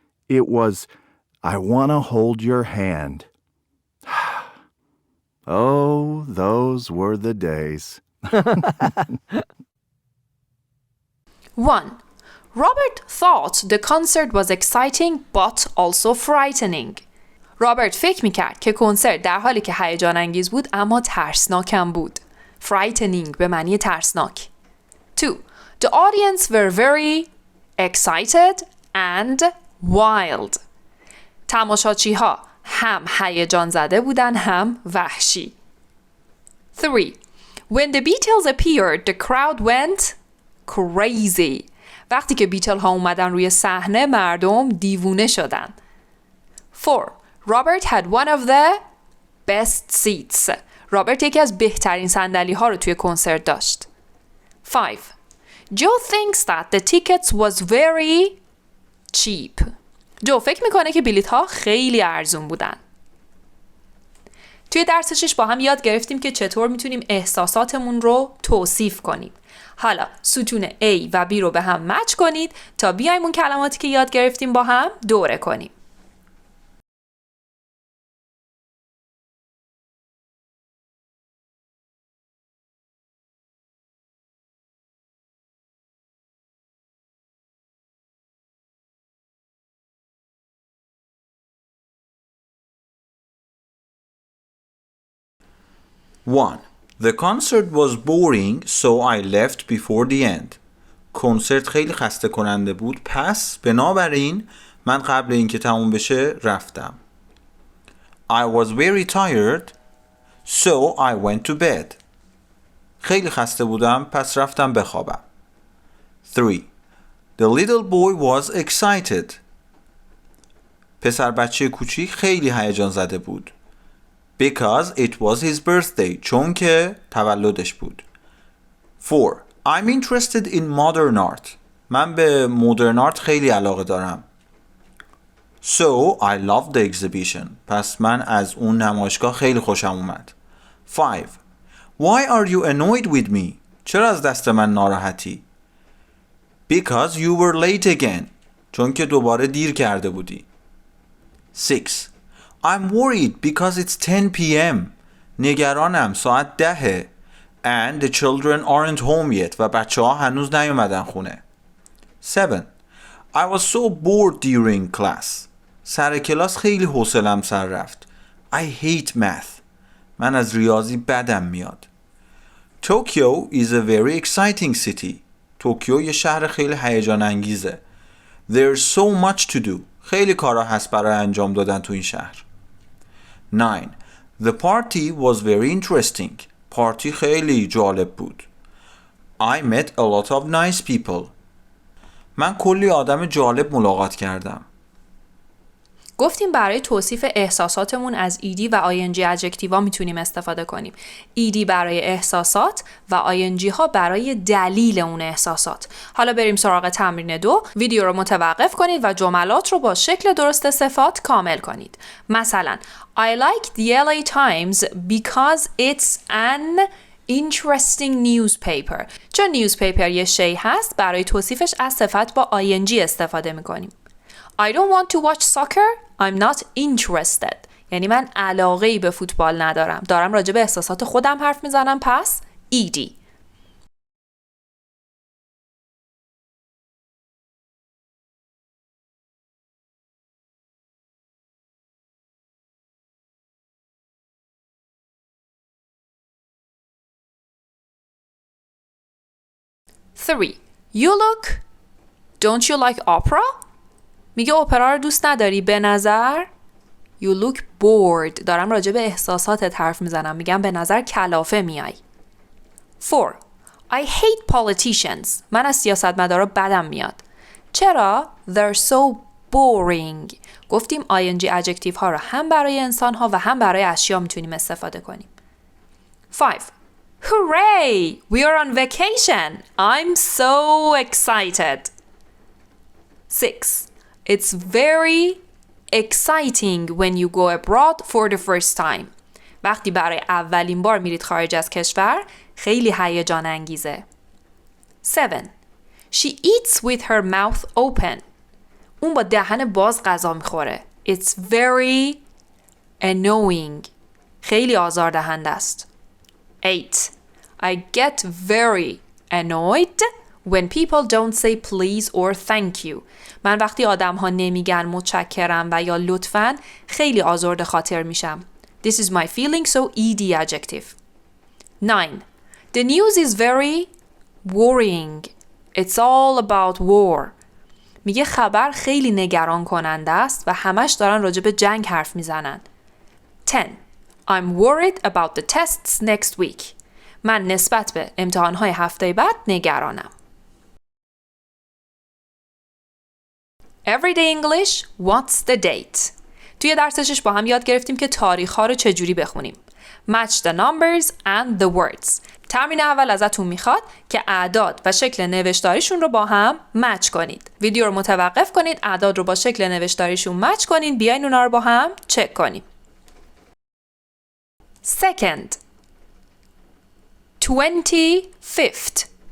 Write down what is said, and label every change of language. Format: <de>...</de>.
<en>It was I Wanna Hold Your Hand. Oh, those were the days. 1. Robert thought the concert was exciting but also frightening.</en> <fa>رابرت فکر میکرد که کنسرت در حالی که هیجان انگیز بود اما ترسناکم بود. Frightening به معنی ترسناک.</fa> <en>2. The audience were very excited and wild.</en> <fa>تماشاچی ها هم هیجان زده بودن هم وحشی.</fa> <en>3. When the Beatles appeared, the crowd went crazy.</en> <fa>وقتی که بیتل ها اومدن روی صحنه مردم دیوونه شدن.</fa> <en>4. Robert had one of the best seats.</en> <fa>رابرت یکی از بهترین صندلی ها رو توی کنسرت داشت.</fa> <en>5. Joe thinks that the tickets was very cheap.</en> <fa>جو فکر میکنه که بلیط ها خیلی ارزون بودن. توی درس 6 با هم یاد گرفتیم که چطور میتونیم احساساتمون رو توصیف کنیم. حالا ستون A و B رو به هم مچ کنید تا بیایم اون کلماتی که یاد گرفتیم با هم دوره کنیم.</fa> <en>One. The concert was boring, so I left before the end.</en> <fa>کنسرت خیلی خسته کننده بود، پس بنابراین من قبل اینکه تموم بشه رفتم.</fa> <en>I was very tired, so I went to bed.</en> <fa>خیلی خسته بودم، پس رفتم بخوابم.</fa> <en>3. The little boy was excited.</en> <fa>پسر بچه کوچیک خیلی هیجان زده بود.</fa> <en>Because it was his birthday.</en> <fa>چون که تولدش بود. 4.</fa> <en>I'm interested in modern art.</en> <fa>من به مدرن آرت خیلی علاقه دارم.</fa> <en>So I love the exhibition.</en> <fa>پس من از اون نمایشگاه خیلی خوشم اومد.</fa> <en>5. Why are you annoyed with me?</en> <fa>چرا از دست من ناراحتی؟</fa> <en>Because you were late again.</en> <fa>چون که دوباره دیر کرده بودی.</fa> <en>6. I'm worried because it's 10 p.m.</en> <fa>نگرانم ساعت 10</fa> <en>and the children aren't home yet</en> <fa>و بچه ها هنوز نیومدن خونه.</fa> <en>7. I was so bored during class.</en> <fa>سر کلاس خیلی حوصله‌ام سر رفت.</fa> <en>I hate math.</en> <fa>من از ریاضی بدم میاد.</fa> <en>Tokyo is a very exciting city.</en> <fa>توکیو یه شهر خیلی هیجان انگیزه.</fa> <en>There's so much to do.</en> <fa>خیلی کارا هست برای انجام دادن تو این شهر.</fa> <en>9. The party was very interesting.</en> <fa>پارتی خیلی جالب بود.</fa> <en>I met a lot of nice people.</en> <fa>من کلی آدم جالب ملاقات کردم. گفتیم برای توصیف احساساتمون از ED و ING adjective ها میتونیم استفاده کنیم. ED برای احساسات و ING ها برای دلیل اون احساسات. حالا بریم سراغ تمرین 2. ویدیو رو متوقف کنید و جملات رو با شکل درست صفات کامل کنید. مثلا</fa> <en>I like the LA Times because it's an interesting newspaper.</en> <fa>چون newspaper یه شی هست برای توصیفش از صفت با ING استفاده میکنیم.</fa> <en>I don't want to watch soccer. I'm not interested.</en> <fa>یعنی من علاقه‌ای به فوتبال ندارم. دارم راجع به احساسات خودم حرف میزنم، پس ED.</fa> <en>Three. You look. Don't you like opera?</en> <fa>میگه اپرا رو دوست نداری به نظر؟</fa> <en>You look bored.</en> <fa>دارم راجع به احساساتت حرف میزنم. میگم به نظر کلافه میای. 4.</fa> <en>I hate politicians.</en> <fa>من از سیاستمدارا بدم میاد. چرا؟</fa> <en>They're so boring.</en> <fa>گفتیم ING adjective ها رو هم برای انسان ها و هم برای اشیا میتونیم استفاده کنیم.</fa> <en>5. Hooray! We are on vacation. I'm so excited. 6. It's very exciting when you go abroad for the first time.</en> <fa>وقتی برای اولین بار میرید خارج از کشور خیلی هیجان انگیزه.</fa> <en>7. She eats with her mouth open.</en> <fa>اون با دهن باز غذا میخوره.</fa> <en>It's very annoying.</en> <fa>خیلی آزاردهنده است.</fa> <en>8. I get very annoyed when people don't say please or thank you.</en> <fa>من وقتی آدم ها نمیگن متشکرم و یا لطفاً خیلی آزرده خاطر میشم.</fa> <en>This is my feeling, so ED adjective. 9. The news is very worrying. It's all about war.</en> <fa>میگه خبر خیلی نگران کننده است و همش دارن راجع به جنگ حرف میزنن.</fa> <en>10. I'm worried about the tests next week.</en> <fa>من نسبت به امتحانهای هفته بعد نگرانم.</fa> <en>Everyday English, what's the date?</en> <fa>توی درس 6 با هم یاد گرفتیم که تاریخ‌ها رو چجوری بخونیم.</fa> <en>Match the numbers and the words.</en> <fa>تمرین اول ازتون میخواد که اعداد و شکل نوشتاریشون رو با هم مچ کنید. ویدیو رو متوقف کنید، اعداد رو با شکل نوشتاریشون مچ کنید، بیاین اونا رو با هم چک کنیم.</fa> <en>Second. 25th.</en>